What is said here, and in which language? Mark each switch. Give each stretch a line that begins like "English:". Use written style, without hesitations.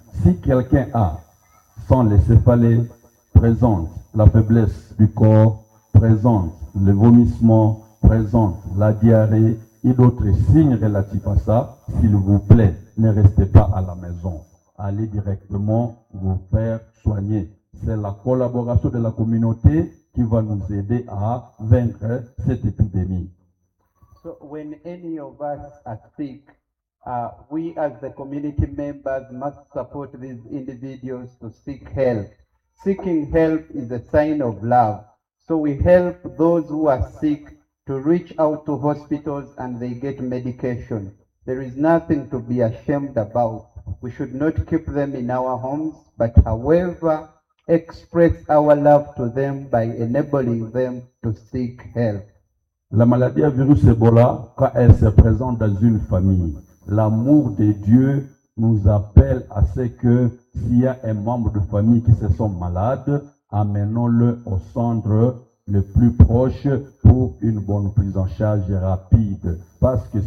French: Si quelqu'un a, sans les céphalées, présente la faiblesse du corps, présente le vomissement, présente la diarrhée et d'autres signes relatifs à ça, s'il vous plaît, ne restez pas à la maison. Allez directement vous faire soigner. C'est la collaboration de la communauté qui va nous aider à vaincre cette épidémie.
English: So when any of us are sick, we as the community members must support these individuals to seek help. Seeking help is a sign of love. So we help those who are sick to reach out to hospitals and they get medication. There is nothing to be ashamed about. We should not keep them in our homes, but however, express our love to them by enabling them to seek help.
French: La maladie à virus Ebola, quand elle se présente dans une famille, l'amour de Dieu nous appelle à ce que s'il y a un membre de famille qui se sent malade, amenons-le au centre le plus proche pour une bonne prise en charge rapide. Parce que